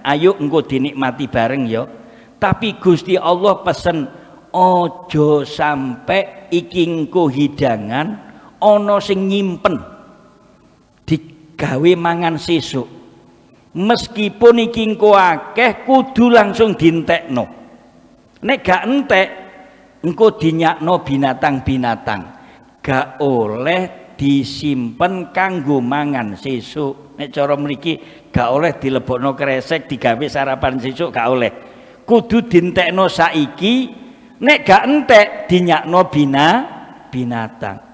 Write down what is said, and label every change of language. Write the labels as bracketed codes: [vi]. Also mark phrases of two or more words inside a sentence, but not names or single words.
[jv] Ayo engko dinikmati bareng ya. Tapi Gusti Allah pesen ojo sampai iki engko hidangan ana sing nyimpen digawe mangan sesuk. Meskipun iki engko akeh kudu langsung dientekno. Nek gak entek engko dinyakno binatang-binatang. Gak oleh disimpen kanggo mangan sesuk. Nek cara mriki gak oleh dilebokno kresek digawe sarapan sesuk, gak oleh. Kudu dientekno saiki, nek gak entek dinyakno binatang.